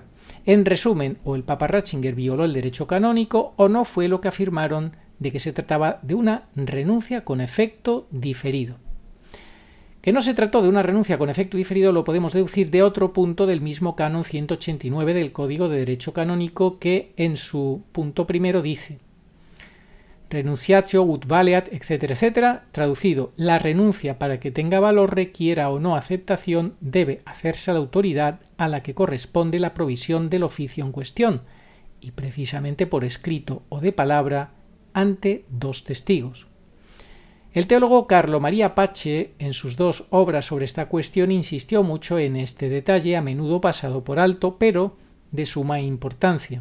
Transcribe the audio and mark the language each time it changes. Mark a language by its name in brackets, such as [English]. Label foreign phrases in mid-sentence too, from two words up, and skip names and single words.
[Spanish] En resumen, o el Papa Ratzinger violó el derecho canónico o no fue lo que afirmaron de que se trataba de una renuncia con efecto diferido. Que no se trató de una renuncia con efecto diferido lo podemos deducir de otro punto del mismo canon 189 del Código de Derecho Canónico, que en su punto primero dice: [Latin] renunciatio ut valeat, [Spanish] etcétera, etcétera. Traducido: la renuncia, para que tenga valor, requiera o no aceptación, debe hacerse a la autoridad a la que corresponde la provisión del oficio en cuestión, y precisamente por escrito o de palabra, ante dos testigos. El teólogo Carlo María Pace, en sus dos obras sobre esta cuestión, insistió mucho en este detalle, a menudo pasado por alto, pero de suma importancia.